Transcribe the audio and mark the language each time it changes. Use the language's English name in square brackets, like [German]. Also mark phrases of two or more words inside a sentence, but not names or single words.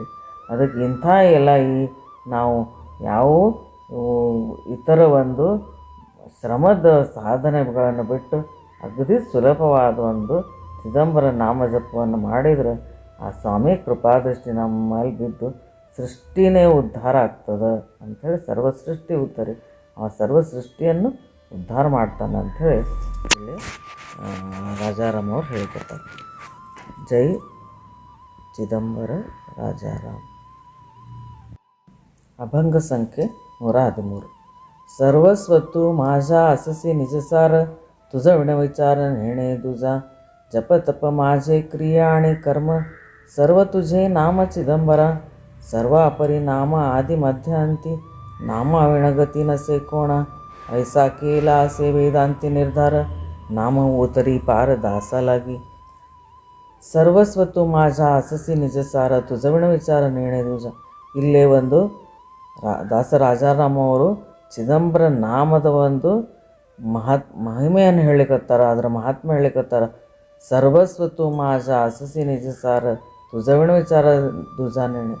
[Kannada] ಅದಕ್ಕೆ ಇಂಥ ಎಲ್ಲ ನಾವು ಯಾವ ಇತರ ಒಂದು ಶ್ರಮದ ಸಾಧನೆಗಳನ್ನು ಬಿಟ್ಟು ಅಗದಿ ಸುಲಭವಾದ ಒಂದು ಚಿದಂಬರ ನಾಮ ಜಪವನ್ನು ಮಾಡಿದರೆ ಆ ಸ್ವಾಮಿ ಕೃಪಾದೃಷ್ಟಿ ನಮ್ಮ ಮೇಲೆ ಬಿದ್ದು ಸೃಷ್ಟಿನೇ ಉದ್ಧಾರ ಆಗ್ತದೆ ಅಂಥೇಳಿ ಸರ್ವಸೃಷ್ಟಿ ಉದ್ಧರಿ. ಆ ಸರ್ವಸೃಷ್ಟಿಯನ್ನು ಉದ್ಧಾರ ಮಾಡ್ತಾನೆ ಅಂಥೇಳಿ ಇಲ್ಲಿ ರಾಜಾರಾಮ್ ಅವ್ರು ಹೇಳ್ಕೊತಾರೆ. ಜೈ ಚಿದಂಬರ ರಾಜಾರಾಮ್. ಅಭಂಗ ಸಂಖ್ಯೆ 113. [Marathi] सर्वस्वतु माझा अससी निजसार, तुझा विणविचार नेणे तुझा, जप तप माझे क्रिया आणि कर्म, सर्व तुझे नाम चिदंबरा. सर्व अपरी नाम आदि मध्य अंती, नाम विणगती नसे कोणा. ऐसा केला असे वेदांती निर्धार, नाम उतरी पार दासा लागी. सर्वस्वत्तु माझा अससी निजसार तुझा विणविचार निर्णय तुझा. [Kannada] ಇಲ್ಲೇ ಒಂದು ದಾಸ ರಾಜಾರಾಮ್ ಅವರು ಚಿದಂಬರ ನಾಮದ ಒಂದು ಮಹಿಮೆಯನ್ನು ಹೇಳಿಕತ್ತಾರ, ಅದರ ಮಹಾತ್ಮೆ ಹೇಳಿಕತ್ತಾರ. [Marathi] सर्वस्वत्तु माझा अससी निजसार तुझा विणविचार तुझा निर्णय.